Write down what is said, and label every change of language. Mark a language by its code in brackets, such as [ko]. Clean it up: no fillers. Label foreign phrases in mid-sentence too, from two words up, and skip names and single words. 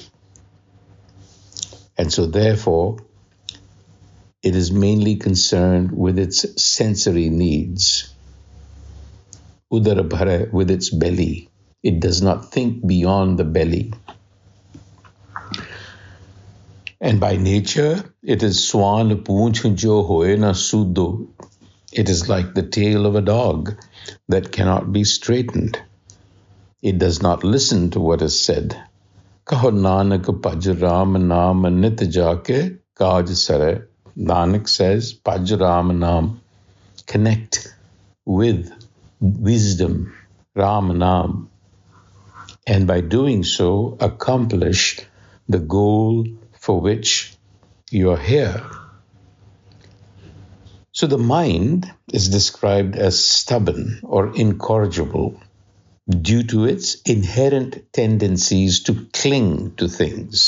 [en] And so therefore, it is mainly concerned with its sensory needs. [hi] उदर भरा, [en] with its belly. It does not think beyond the belly. And by nature, it is [hi] स्वान पूँछ जो होए न सूधो. [en] It is like the tail of a dog that cannot be straightened. It does not listen to what is said. [hi] कहो नानक भज राम नाम नित जाके काज सरे. [en] Nanak says, [hi] भज राम नाम. [en] Connect with wisdom, Ram Naam. And by doing so, accomplish the goal for which you're here. So the mind is described as stubborn or incorrigible due to its inherent tendencies to cling to things.